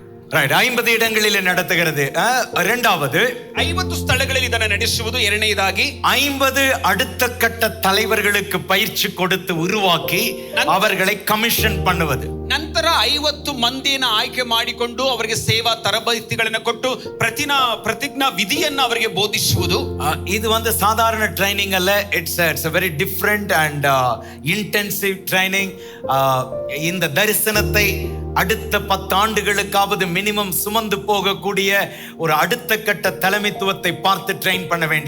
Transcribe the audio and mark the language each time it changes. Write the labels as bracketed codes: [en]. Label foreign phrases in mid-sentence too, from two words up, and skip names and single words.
[ta] ரைட் 50 இடங்களில் நடத்துகிறது. இரண்டாவது [kn] 50 ಸ್ಥಳಗಳಲ್ಲಿ ಇದನ್ನು ನಡೆಸುವುದು. ಎರಡನೇದಾಗಿ [ta] 50 அடுத்த கட்ட தலைவர்களுக்கு பயிற்சி கொடுத்து உருவாக்கி அவர்களை ಕಮಿಷನ್ பண்ணுவது. [kn] ನಂತರ 50 ಮಂದಿಯನ್ನು ಆಯ್ಕೆ ಮಾಡಿಕೊಂಡು ಅವರಿಗೆ ಸೇವಾ ತರಬೇತಿಗಳನ್ನು ಕೊಟ್ಟು ಪ್ರತಿಜ್ಞಾ ವಿಧಿಯನ್ನು ಅವರಿಗೆ ಬೋಧಿಸುವುದು. [ta] இது வந்து சாதாரண ட்ரைனிங் அல்ல. [en] இட்ஸ் a very different and intensive training. [ta] இந்த தரிசனத்தை அடுத்த 10 ஆண்டுகளுக்காவது மினிமம் சுமந்து போகக்கூடிய ஒரு அடுத்த கட்ட தலைமைத்துவத்தை பார்த்து ட்ரெயின் பண்ண வேண்டிய